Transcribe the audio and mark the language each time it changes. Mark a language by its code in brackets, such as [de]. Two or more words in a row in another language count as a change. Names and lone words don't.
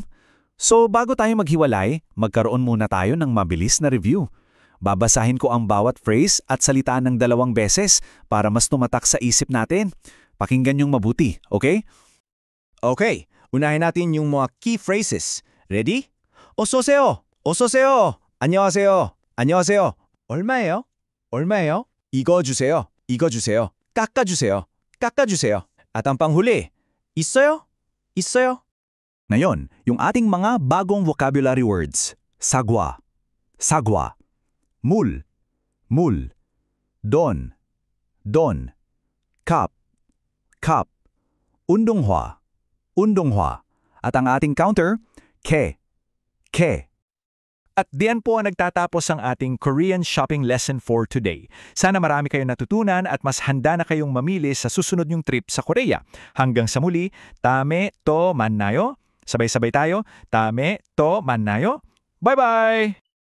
[tl] So bago tayo maghiwalay, magkaroon muna tayo ng mabilis na review. Babasahin ko ang bawat phrase at salita ng 2 beses para mas tumatak sa isip natin. Pakinggan niyong mabuti, okay? Okay, unahin natin yung mga [en] key phrases. [tl] Ready? [ko] 어서오세요. 어서오세요. 안녕하세요. 안녕하세요. 얼마예요? 얼마예요? 이거 주세요. 이거 주세요. 깎아주세요. 깎아주세요. [tl] At ang panghuli, [ko] 있어요? 있어요? [tl] Ngayon, yung ating mga bagong [en] vocabulary words. [ko] 사과, 사과. 물, 물. 돈, 돈. 컵, 컵. 운동화, 운동화. [tl] At ang ating counter, [ko] 개, 개. [tl] At diyan po ang nagtatapos ang ating [en] Korean shopping lesson for today. [tl] Sana marami kayong natutunan at mas handa na kayong mamili sa susunod nyong trip sa Korea. Hanggang sa muli, [ko] 다음에 또 만나요. [tl] Sabay-sabay tayo, [ko] 다음에 또 만나요. Bye-bye!